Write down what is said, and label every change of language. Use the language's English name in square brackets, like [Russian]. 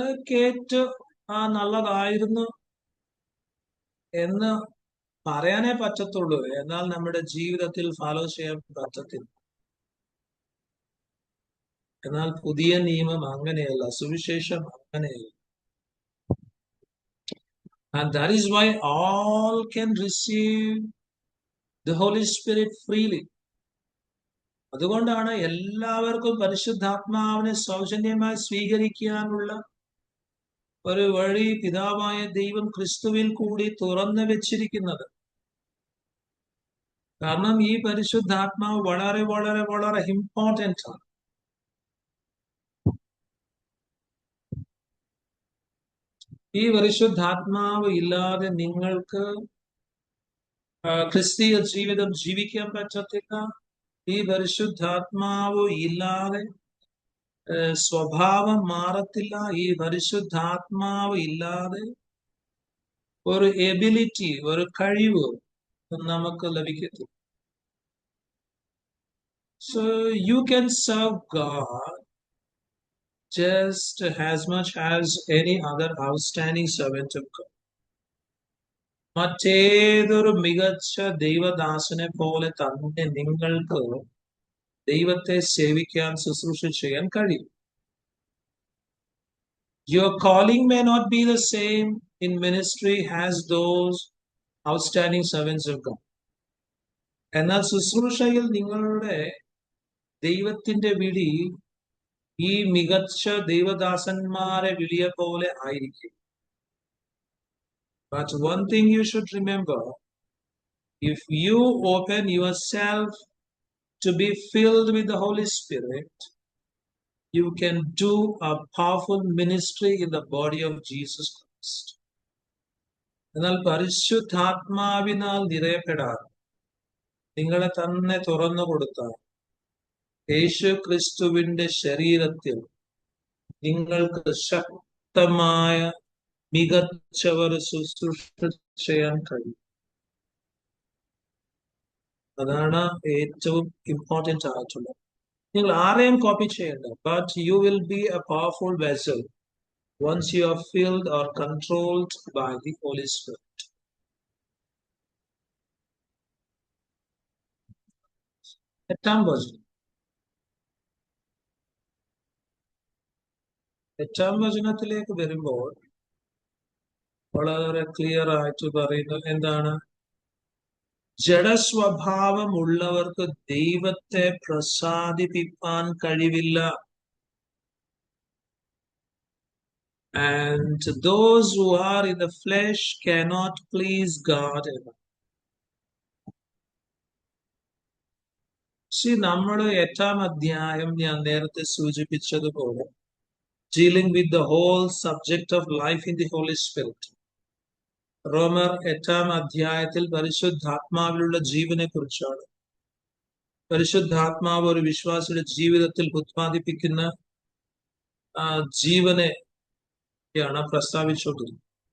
[Malayalam] കേട്ട് നല്ലതായിരുന്നു എന്ന് പറയാനേ പറ്റത്തുള്ളൂ, എന്നാൽ നമ്മുടെ ജീവിതത്തിൽ ഫോളോ ചെയ്യാൻ പറ്റത്തില്ല. എന്നാൽ പുതിയ നിയമം അങ്ങനെയല്ല, സുവിശേഷം അങ്ങനെയല്ല. [English] And that is why all can receive the Holy Spirit freely. [Malayalam] അതുകൊണ്ടാണ് എല്ലാവർക്കും പരിശുദ്ധാത്മാവിനെ സൗജന്യമായി സ്വീകരിക്കാനുള്ള ഒരു വഴി പിതാവായ ദൈവം ക്രിസ്തുവിൽ കൂടി തുറന്നു വെച്ചിരിക്കുന്നത്. കാരണം ഈ പരിശുദ്ധാത്മാവ് വളരെ വളരെ വളരെ ഇമ്പോർട്ടൻ്റ് ആണ്. ഈ പരിശുദ്ധാത്മാവ് ഇല്ലാതെ നിങ്ങൾക്ക് ക്രിസ്തീയ ജീവിതം ജീവിക്കാൻ പറ്റത്തില്ല. ഈ പരിശുദ്ധാത്മാവ് ഇല്ലാതെ സ്വഭാവം മാറത്തില്ല. ഈ പരിശുദ്ധാത്മാവ് ഇല്ലാതെ ഒരു എബിലിറ്റി, ഒരു കഴിവ് നമുക്ക് ലഭിക്കത്തില്ല. [English] So you can serve God just as much as any other outstanding servant of God. [Malayalam] മറ്റേതൊരു മികച്ച ദൈവദാസനെ പോലെ തന്നെ നിങ്ങൾക്ക് ദൈവത്തെ സേവിക്കാൻ, ശുശ്രൂഷ ചെയ്യാൻ കഴിയും. [English] Your calling may not be the same in ministry as those outstanding servants of God. [Malayalam] എന്നാൽ ശുശ്രൂഷയിൽ നിങ്ങളുടെ ദൈവത്തിന്റെ വിളി ഈ മികച്ച ദൈവദാസന്മാരെ വിളിയെ പോലെ ആയിരിക്കും. [English] But one thing you should remember, if you open yourself to be filled with the Holy Spirit, you can do a powerful ministry in the body of Jesus Christ. [Malayalam] എന്നാൽ പരിശുദ്ധാത്മാവിനാൽ നിറയപ്പെടാൻ നിങ്ങളെ തന്നെ തുറന്നു കൊടുത്താൽ യേശു ക്രിസ്തുവിന്റെ ശരീരത്തിൽ നിങ്ങൾക്ക് ശക്തമായ മികച്ചവർ ശുശ്രൂഷ ചെയ്യാൻ കഴിയും. അതാണ് ഏറ്റവും ഇമ്പോർട്ടൻ്റ് ആയിട്ടുള്ളത്. നിങ്ങൾ ആരെയും കോപ്പി ചെയ്യേണ്ട. [English] But you will be a powerful vessel once you are filled or controlled by the Holy Spirit. [Malayalam] എട്ടാം വചനത്തിലേക്ക് വരുമ്പോൾ വളരെ ക്ലിയർ ആയിട്ട് പറയുന്നത് എന്താണ്? ജഡസ്വഭാവമുള്ളവർക്ക് ദൈവത്തെ പ്രസാദിപ്പിക്കാൻ കഴിവില്ല. [English] And those who are in the flesh cannot please God ever. [Malayalam] നമ്മൾ 8-ാം അധ്യായം ഞാൻ നേരത്തെ സൂചിപ്പിച്ചതുപോലെ [English] dealing with the whole subject of life in the Holy Spirit. [Malayalam] റോമർ 8-ാം അധ്യായത്തിൽ പരിശുദ്ധാത്മാവിലുള്ള ജീവനെ കുറിച്ചാണ്. പരിശുദ്ധാത്മാവ് ഒരു വിശ്വാസിയുടെ ജീവിതത്തിൽ ഉത്പാദിപ്പിക്കുന്ന ജീവനെയാണ് പ്രസ്താവിച്ചുകൊണ്ടിരുന്നത്.